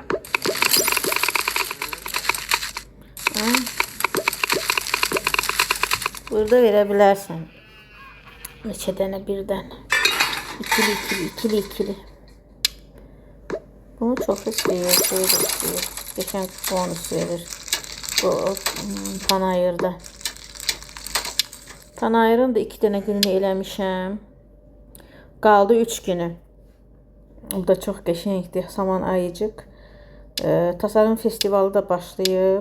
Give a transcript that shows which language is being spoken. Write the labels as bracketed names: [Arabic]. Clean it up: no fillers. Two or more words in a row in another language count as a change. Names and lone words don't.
[Turkish] Burada verebilirsin. [Azerbaijani] Neçə dənə birdən. İkili. [Turkish] Bunu çok istiyor. Geçen bonus verir. [Azerbaijani] Bu panayırda. Panayırın da 2 dənə gününü eləmişəm. Qaldı 3 günü. Bu da çox qəşəngdir. Saman ayıcıq. Tasarım festivalı da başlayıb.